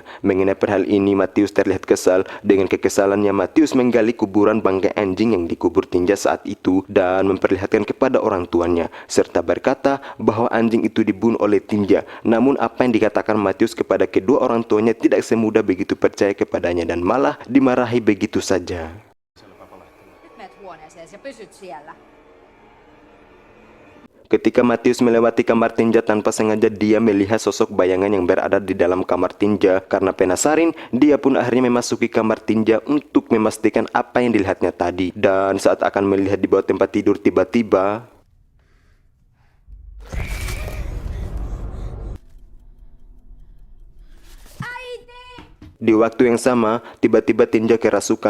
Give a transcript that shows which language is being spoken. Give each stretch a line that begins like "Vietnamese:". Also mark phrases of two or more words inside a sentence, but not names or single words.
Indonesian: Mengenai hal ini, Matius terlihat kesal. Dengan kekesalannya, Matius menggali kuburan bangkai anjing yang dikubur Tinja saat itu dan memperlihatkan kepada orang tuanya, serta berkata bahwa anjing itu dibunuh oleh Tinja. Namun apa yang dikatakan Matius kepada kedua orang tuanya tidak semudah begitu percaya kepadanya dan malah dimarahi begitu saja.
Finnish: Nyt menet huoneeseesi ja pysyt siellä.
Indonesian: Ketika Matius melewati kamar Tinja, tanpa sengaja dia melihat sosok bayangan yang berada di dalam kamar Tinja. Karena penasaran, dia pun akhirnya memasuki kamar Tinja untuk memastikan apa yang dilihatnya tadi. Dan saat akan melihat di bawah tempat tidur, tiba-tiba di waktu yang sama, tiba-tiba Tinja kerasukan.